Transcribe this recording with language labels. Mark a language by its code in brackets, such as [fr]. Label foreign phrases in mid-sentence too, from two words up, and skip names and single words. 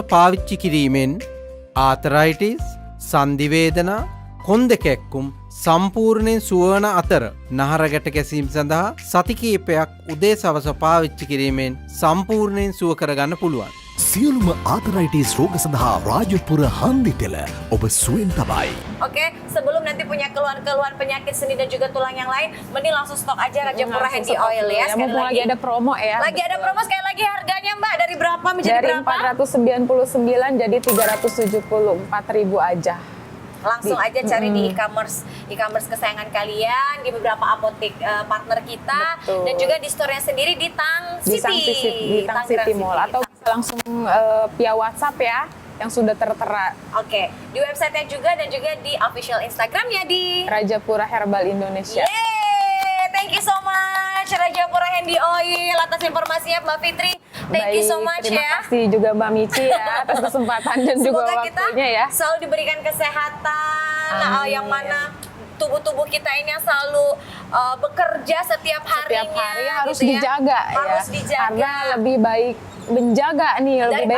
[si] පාවිච්චි කිරීමෙන් ආතරයිටිස්, සන්ධි වේදනා, කොන්ද කැක්කුම් සම්පූර්ණයෙන් සුවවන අතර නහරගැට ගැසීම් සඳහා සති කිහිපයක් උදේ සවස පාවිච්චි කිරීමෙන් සම්පූර්ණයෙන් සුව කරගන්න පුළුවන්. සියලුම ආතරයිටිස් රෝග සඳහා රාජපුර හන්දි තෙල ඔබ සුවෙන් තබයි. [id] Oke, sebelum nanti punya keluhan-keluhan penyakit sendi dan juga tulang yang lain, mending langsung stok aja Rajapura Handy Oil ya. Ya, mumpung lagi ada promo ya. Lagi ada promo, sekali lagi harganya Mbak dari berapa menjadi Dari berapa? 499 jadi 374.000 aja. Langsung aja cari di e-commerce kesayangan kalian di beberapa apotek partner kita. Betul. Dan juga di store-nya sendiri di Tang Di City. Tang City Mall atau bisa langsung via WhatsApp ya yang sudah tertera. Oke, di website-nya juga dan juga di official Instagram-nya di Rajapura Herbal Indonesia. Yeay, [en] thank you so much [id] Rajapura Handy Oil atas informasinya Mbak Fitri. [en] Thank you so much [id] terima ya. kasih juga Mbak Michi ya atas kesempatan dan juga Semoga kita waktunya ya. selalu diberikan kesehatan, Amin. yang mana tubuh-tubuh kita ini yang selalu bekerja setiap harinya. Setiap hari harus gitu ya. dijaga Harus ya. dijaga. Karena lebih baik menjaga nih, lebih baik